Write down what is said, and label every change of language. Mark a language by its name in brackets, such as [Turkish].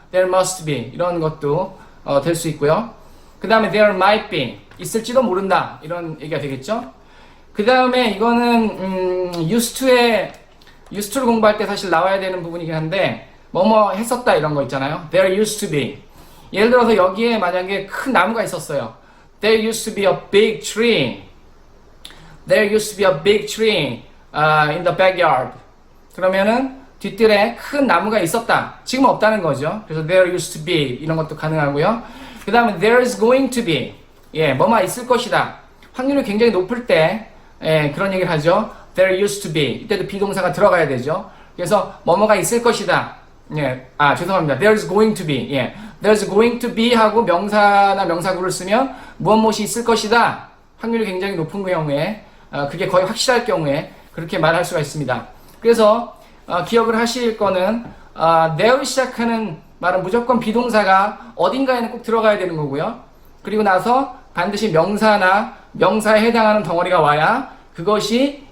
[English] There must be [Korean] 이런 것도 될 수 있고요. 그 다음에 [English] there might be [Korean] 있을지도 모른다 이런 얘기가 되겠죠. 그 다음에 이거는 used to를 공부할 때 사실 나와야 되는 부분이긴 한데 뭐뭐 했었다 이런 거 있잖아요. [English] There used to be [Korean] 예를 들어서 여기에 만약에 큰 나무가 있었어요. [English] There used to be a big tree. There used to be a big tree in the backyard. [Korean] 그러면은 뒷뜰에 큰 나무가 있었다. 지금 없다는 거죠. 그래서 [English] there used to be [Korean] 이런 것도 가능하고요. 그 다음에 [English] there is going to be [Korean] 뭐만 있을 것이다. 확률이 굉장히 높을 때 그런 얘기를 하죠. [English] There used to be [Korean] 이때도 비동사가 들어가야 되죠. 그래서 뭐뭐가 있을 것이다. 죄송합니다. [English] There is going to be [Korean] There is going to be 하고 명사나 명사구를 쓰면 무엇이 있을 것이다. 확률이 굉장히 높은 경우에 그게 거의 확실할 경우에 그렇게 말할 수가 있습니다. 그래서 기억을 하실 거는 there로 시작하는 말은 무조건 비동사가 어딘가에는 꼭 들어가야 되는 거고요. 그리고 나서 반드시 명사나 명사에 해당하는 덩어리가 와야 그것이